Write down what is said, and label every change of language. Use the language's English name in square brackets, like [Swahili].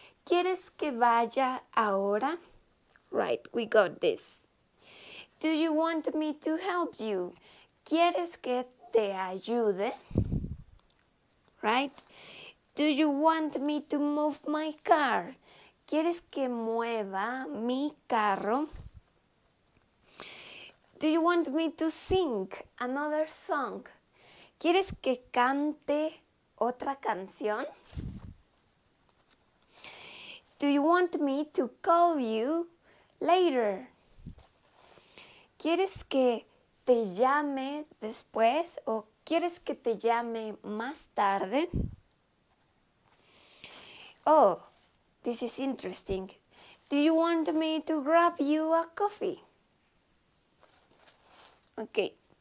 [Spanish] ¿Quieres que vaya ahora? [English] Right, we got this. Do you want me to help you? [Spanish] ¿Quieres que te ayude? [English] Right? Do you want me to move my car? [Spanish] ¿Quieres que mueva mi carro? [English] Do you want me to sing another song? [Spanish] ¿Quieres que cante otra canción? [English] Do you want me to call you later? [Spanish] ¿Quieres que te llame después o quieres que te llame más tarde? [English] Oh, this is interesting. Do you want me to grab you a coffee? Okay.